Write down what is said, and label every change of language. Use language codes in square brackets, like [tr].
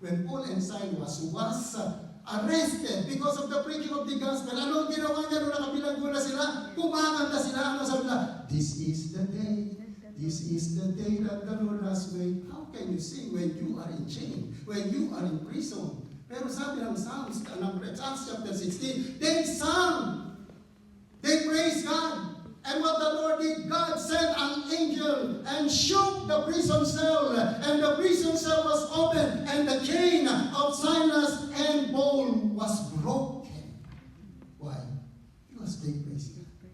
[en] When Paul and Silas was arrested because of the preaching of the gospel. [tl] Ano ang ginawa niya nung nakabilanggo na sila? Kumakanta sila. Ano sabi nila? [en] This is the day. This is the day that the Lord has made. How can you sing when you are in chain? When you are in prison? [tl] Pero sabi ng Psalms chapter 16, [en] they sang. They praise God. And what the Lord did, God sent an angel and shook the prison cell, and the prison cell was opened, and the chain of Silas and Paul was broken. Why? Because they praised God.